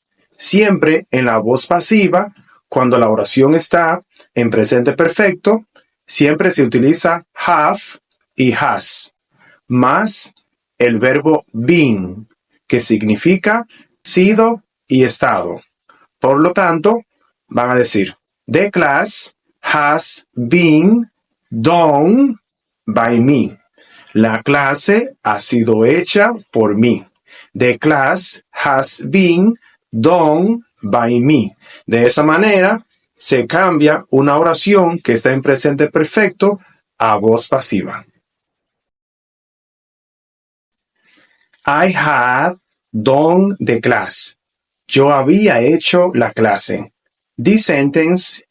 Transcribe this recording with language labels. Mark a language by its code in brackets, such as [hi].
[es] Siempre en la voz pasiva, cuando la oración está en presente perfecto, siempre se utiliza have y has, más el verbo been, que significa sido y estado. Por lo tanto, van a decir, [en] the class has been done by me. [es] La clase ha sido hecha por mí. [en] The class has been done by me. [es] De esa manera, se cambia una oración que está en presente perfecto a voz pasiva. [en] I had done the class. [es] Yo había hecho la clase. [en] This sentence